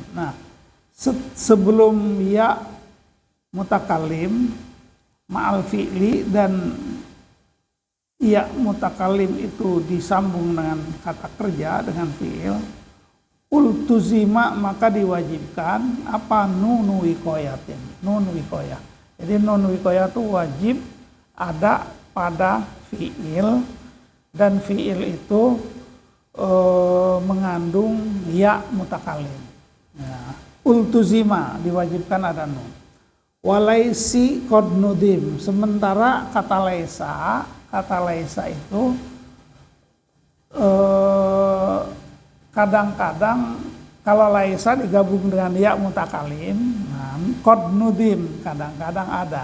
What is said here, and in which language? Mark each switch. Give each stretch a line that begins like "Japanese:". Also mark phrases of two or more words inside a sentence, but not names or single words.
Indonesian: Nah, sebelum
Arabic: ياء المتكلم مع الفعل
Indonesian: dan
Arabic: ياء المتكلم
Indonesian: itu disambung dengan kata kerja, dengan fi'il, ultuzima maka diwajibkan apa
Arabic: نون وقاية, نون وقاية.
Indonesian: Jadi
Arabic: نون وقاية
Indonesian: itu wajib ada pada fi'il, dan fi'il itu mengandung
Arabic: ياء المتكلم.
Indonesian: Nah, ultuzima diwajibkan ada nun.
Arabic: وليسي قد نظم,
Indonesian: sementara kata laisa itu kadang-kadang kalau laisa digabung dengan
Arabic: ياء المتكلم,
Indonesian: nah,
Arabic: قد نظم
Indonesian: kadang-kadang ada.